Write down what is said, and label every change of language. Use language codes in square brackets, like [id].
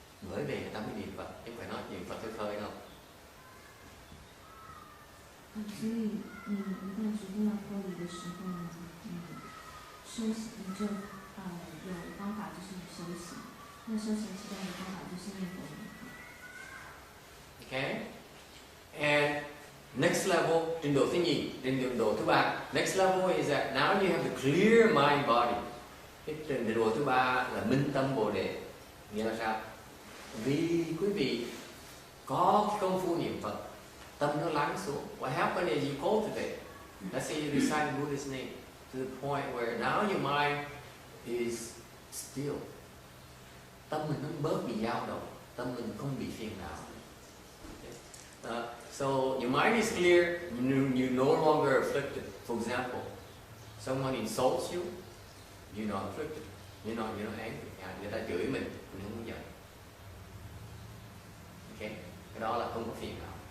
[vi] Bởi vì người ta mới niệm Phật, chứ không phải nói niệm Phật khơi đâu. [zh] 所以你一旦决定要脱离的时候呢，修行你就有方法就是修行，那修行其中的方法就是念佛念法。 [en] Okay, and next level, [vi] trình độ thứ nhì, trình độ thứ ba. [en] Next level is that now you have to clear mind body. [vi] Cái trình độ thứ ba là minh tâm bồ đề. Nghĩa là sao? Vì quý vị có công phu niệm Phật, tâm nó lắng xuống. [en] What happens is you cultivate. Let's say you recite Buddha's name to the point where now your mind is still. [vi] Tâm mình nó bớt bị dao động, tâm mình không bị phiền não. [en] So your mind is clear, you're no longer afflicted. For example, someone insults you, you're not afflicted. You're not angry. [vi] Người ta chửi mình không giận. Okay? cái đó là không có phiền não.